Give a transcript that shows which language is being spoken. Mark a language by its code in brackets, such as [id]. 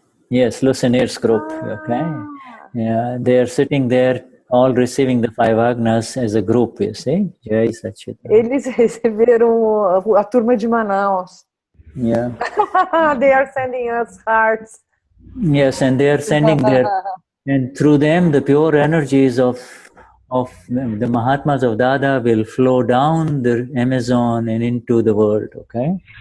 [en] Yes, Lucenir's group, okay. Yeah, they are sitting there, all receiving the 5 Agnas as a group, you see. Jai Satchidananda. [pt] Eles receberam a turma de Manaus. [en] Yeah. They are sending us hearts. Yes, and they are sending their... And through them, the pure energies of the Mahatmas of Dada will flow down the Amazon and into the world, okay?